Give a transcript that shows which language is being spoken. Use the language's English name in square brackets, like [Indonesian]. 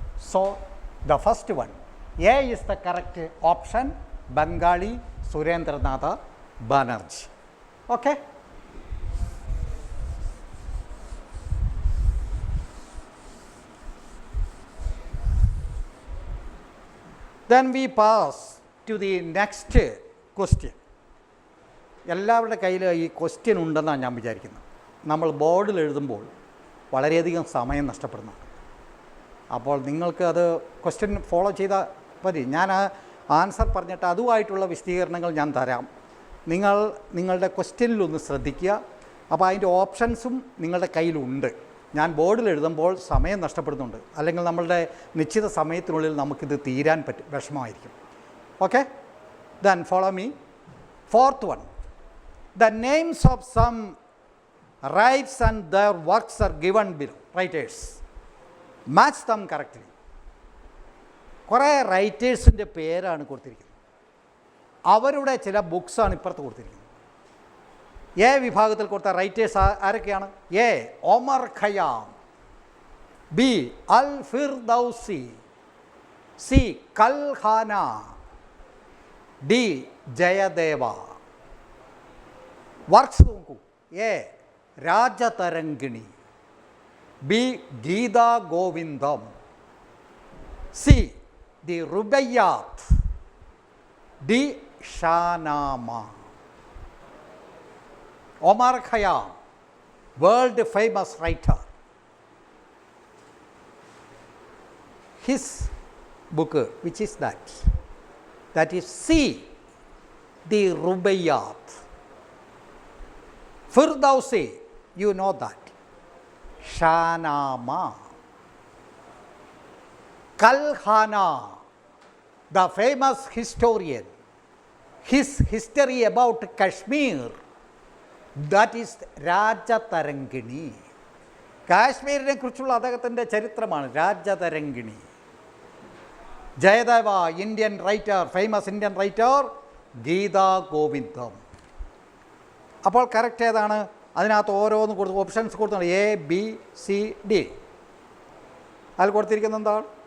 [English] So, the first one, A is the correct option, Bengali Surendranath Banerjee. Okay? Then we pass to the next question. [Malayalam] എല്ലാവരുടെ കയ്യിൽ ഈ question ഉണ്ടെന്നാണ് ഞാൻ വിചാരിക്കുന്നത്. നമ്മൾ ബോർഡിൽ എഴുതുമ്പോൾ വളരെയധികം സമയം നഷ്ടപ്പെടുന്നുണ്ട്. അപ്പോൾ നിങ്ങൾക്ക് അത് ക്വസ്റ്റ്യൻ ഫോളോ ചെയ്താൽ മതി. ഞാൻ ആൻസർ പറഞ്ഞിട്ട് അതുമായിട്ടുള്ള വിശദീകരണങ്ങൾ ഞാൻ തരാം. നിങ്ങളുടെ ക്വസ്റ്റ്യനിലൊന്ന് ശ്രദ്ധിക്കുക. അപ്പോൾ അതിൻ്റെ ഓപ്ഷൻസും നിങ്ങളുടെ കയ്യിലുണ്ട്. ഞാൻ ബോർഡിൽ എഴുതുമ്പോൾ സമയം നഷ്ടപ്പെടുന്നുണ്ട്. അല്ലെങ്കിൽ നമ്മളുടെ നിശ്ചിത സമയത്തിനുള്ളിൽ നമുക്കിത് തീരാൻ വിഷമമായിരിക്കും. [English] Okay, then follow me. 4th one, the names of some writers and their works are given below. Writers, match them correctly. [Malayalam] കുറേ റൈറ്റേഴ്സിൻ്റെ പേരാണ് കൊടുത്തിരിക്കുന്നത്. അവരുടെ ചില ബുക്സാണ് ഇപ്പുറത്ത് കൊടുത്തിരിക്കുന്നത്. എ വിഭാഗത്തിൽ കൊടുത്ത റൈറ്റേഴ്സ് ആരൊക്കെയാണ്? A Omar Khayyam, B Al Ferdowsi, C Kalhana, D Jayadeva. Works നോക്കൂ. A Rajatarangini, B Gita Govindam, C the റുബയ്യാത്ത്, D ഷാനാമ. [English] Omar Khayyam, world famous writer. His book, which is that? That is C, the Rubaiyat. Firdausi, you know that. Shahnama. Kalkhana, the famous historian. His history about Kashmir, that is Rajatarangini. [Malayalam] കാശ്മീരിനെ കുറിച്ചുള്ള അദ്ദേഹത്തിൻ്റെ ചരിത്രമാണ് Rajatarangini. Jayadeva, Indian writer, famous Indian writer Gita ഗോവിന്ദം. അപ്പോൾ correct ഏതാണ്? അതിനകത്ത് ഓരോന്ന് കൊടുത്ത് options കൊടുത്താണ്. A, B, C, D. അതിൽ കൊടുത്തിരിക്കുന്നത് എന്താണ്?